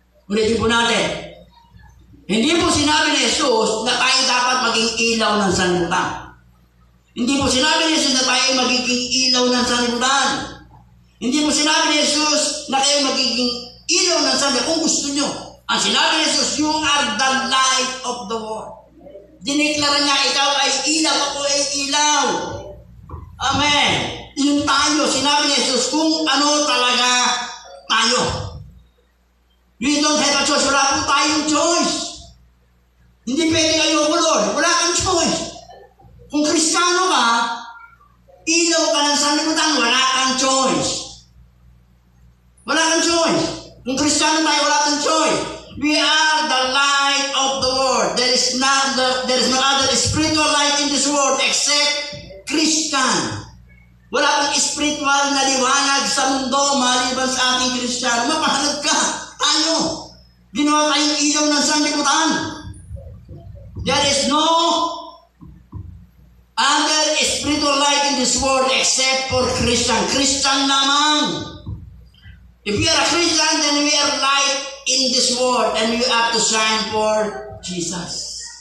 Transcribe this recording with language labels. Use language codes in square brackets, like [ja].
[tl] Ulitin po natin. Hindi po sinabi ni Jesus na tayo dapat maging ilaw ng sanlibutan. Hindi po sinabi ni Jesus na tayo magiging ilaw ng sanlibutan. Hindi po sinabi ni Jesus na kayo magiging ilaw ng sanlibutan kung gusto nyo. Ang sinabi ni Jesus, [en] you are the light of the world. [tl] Diniklara niya, ikaw ay ilaw, ako ay ilaw. Amen. Yung tayo, sinabi ni Jesus kung ano talaga tayo. [en] We don't have a choice. [tl] Wala po tayong choice. Hindi pwede kayo, Lord. Wala kang choice. Kung Kristiyano ka, ilaw ka ng sanlibutan, wala kang choice. Wala kang choice. Kung Kristiyano tayo, wala kang choice. [en] We are the light of the world. There is no other spiritual light in this world except Christian. [tl] Wala pang spiritual na liwanag sa mundo maliban sa ating Kristiyano. Mapahanap ka. Tayo. Ginawa tayong ilaw ng sanlibutan. [en] There is no other spiritual light in this world except for Christian. Christian lamang. If we are a Christian, then we are light in this world and we have to shine for Jesus.